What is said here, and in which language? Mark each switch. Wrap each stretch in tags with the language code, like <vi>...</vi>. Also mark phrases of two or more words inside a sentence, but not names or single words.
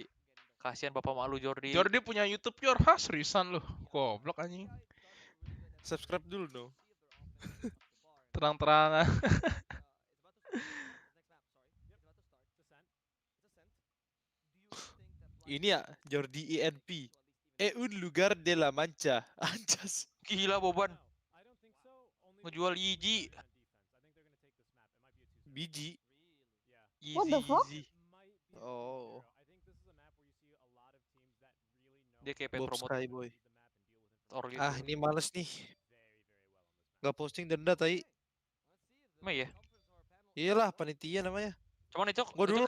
<id>Kasihan bapak mak lu Jordi. Jordi punya YouTube Yor, seriusan lu. Goblok anjing. Subscribe dulu dong. Terang-terangan. Ini ya Jordi INP.</id> <es>Un lugar de la Mancha.</es> <id>Anjas. Gila Boban. Ngejual biji.</id> <en>What the fuck? Oh.</en> <id>Dia kayak pengen promote Skyboy. Gitu. Ini males nih. Nggak posting denda tai. Emang ya? Iyalah, panitia namanya. Cuman itu Gua dulu</id>